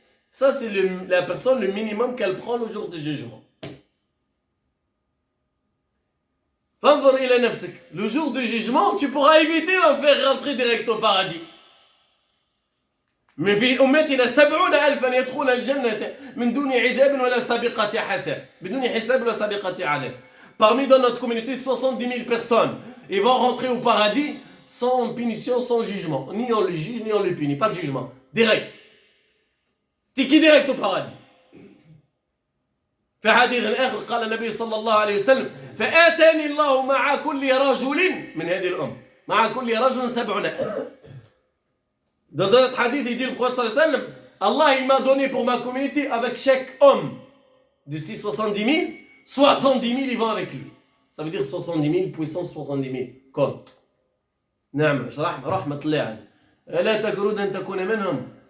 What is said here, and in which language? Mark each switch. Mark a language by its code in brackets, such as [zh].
[fr] Ça, c'est la personne, le minimum qu'elle prend le jour du jugement. Le jour du jugement, tu pourras éviter d'en faire rentrer direct au paradis. [ar] Mais في أمتنا 70,000 يدخلون الجنة من دون عذاب ولا سابقة حساب بدون حساب ولا سابقة عذاب. [fr] Parmi dans notre communauté 70 000 personnes, ils vont rentrer au paradis sans punition, sans jugement. Ni on le juge, ni on le punit. Pas de jugement. Direct. T'es qui direct au paradis. [ar] في حديث آخر قال النبي صلى الله عليه وسلم فآتاني الله مع كل رجل من هذه الأمة مع كل رجل 70. [fr] Dans un autre hadith, il dit le prophète sallallahu alayhi wa sallam, Allah il m'a donné pour ma communauté avec chaque homme de ces 70 000, 70 000 ils vont avec lui. Ça veut dire 70 000 puissance 70 000. Compte. [ar] نعم رحمة الله عليه. ألا تكرهون أن تكون منهم?